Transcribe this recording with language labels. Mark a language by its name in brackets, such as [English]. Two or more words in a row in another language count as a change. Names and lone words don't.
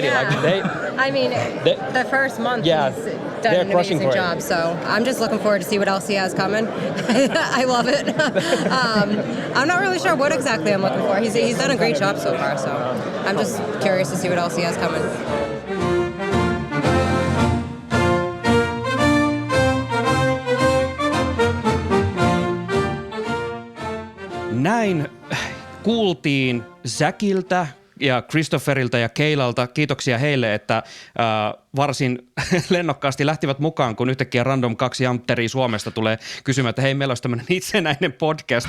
[English] Yeah. The first month he's done an amazing job. So I'm just looking forward to see what else he has coming. I love it. I'm not really sure what exactly I'm looking for. He's done a great job so far. So I'm just curious to see what else he has coming. [Finnish] Näin kuultiin Zachiltä ja Christopherilta ja Keilalta. Kiitoksia heille, että varsin lennokkaasti lähtivät mukaan, kun yhtäkkiä random 2 jantteria Suomesta tulee kysymään, että hei, meillä olisi tämmöinen itsenäinen podcast.